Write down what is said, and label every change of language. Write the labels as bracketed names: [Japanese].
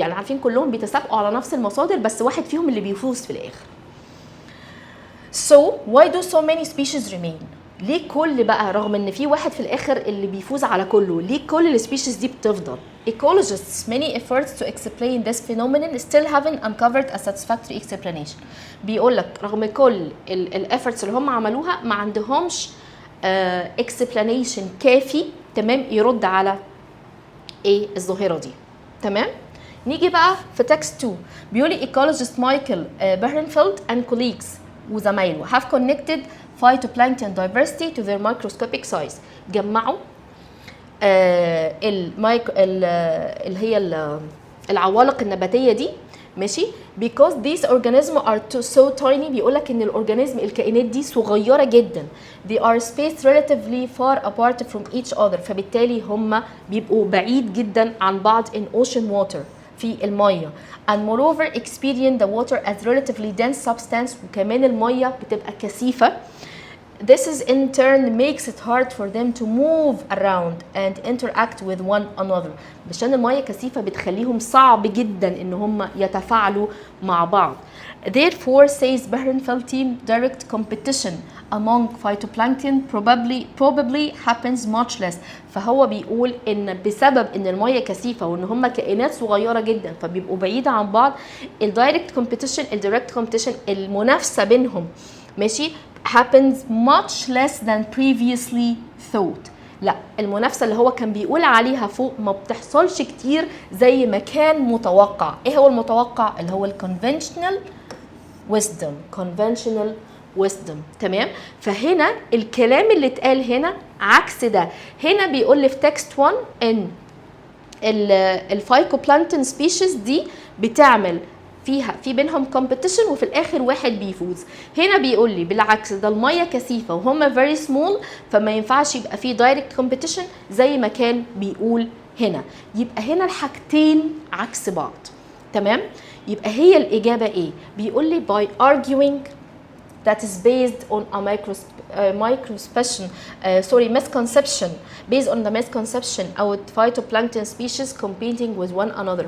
[Arabic] يعني عارفين كلهم بيتسابقوا على نفس المصادر بس واحد فيهم اللي بيفوز في الاخر. [English] So why do so many species remain؟ [Arabic] ليه كل بقى رغم ان في واحد في الاخر اللي بيفوز على كله، ليه كل السبيشيز دي بتفضل؟ [English] Ecologists many efforts to explain this phenomenon still haven't uncovered a satisfactory explanation. [Arabic] بيقول لك رغم كل الافورتس اللي هم عملوها ما عندهمش explanation كافي تمام يرد على ايه الظاهره دي. تمام. نيجي بقى في تكست 2. [English] بيقول لي ecologist Michael Behrenfeld and colleagues [Arabic] وزمايله [English] have connected phytoplankton diversity to their microscopic size. [Arabic] جمعوا اللي هي العوالق النباتيه دي ماشي [English] because these organisms are so tiny. [Arabic] بيقول لك ان الكائنات دي صغيره جدا. [English] they are spaced relatively far apart from each other، [Arabic] فبالتالي هم بيبقوا بعيد جدا عن بعض [English] in ocean water [Arabic] في الميه. [English] and moreover experience the water as relatively dense substance، [Arabic] وكمان الميه بتبقى كثيفه. [English] This is in turn makes it hard for them to move around and interact with one another. [Arabic] عشان الميه كثيفه بتخليهم صعب جدا ان هم يتفاعلوا مع بعض. [English] Therefore says Behrenfeld team direct competition among phytoplankton probably happens much less. [Arabic] فهو بيقول ان بسبب ان الميه كثيفه وان هم كائنات صغيره جدا فبيبقوا بعيده عن بعض، الدايركت كومبيتيشن الدايركت كومبيتيشن المنافسه بينهم ماشي [English] happens much less than previously thought. [Arabic] لا المنافسه اللي هو كان بيقول عليها فوق ما بتحصلش كتير زي ما كان متوقع. ايه هو المتوقع؟ اللي هو الconventional wisdom. تمام. فهنا الكلام اللي اتقال هنا عكس ده. هنا بيقول لي في تكست 1 ان الفايكوبلانكتون سبيشيز دي بتعمل في بينهم كومبيتيشن وفي الاخر واحد بيفوز. هنا بيقول لي بالعكس ده الميه كثيفه وهم فيري سمول فما ينفعش يبقى في دايركت كومبيتيشن زي ما كان بيقول هنا. يبقى هنا الحاجتين عكس بعض. تمام. يبقى هي الاجابه ايه؟ بيقول لي [English] by arguing that is based on a misconception based on the misconception او phytoplankton species competing with one another.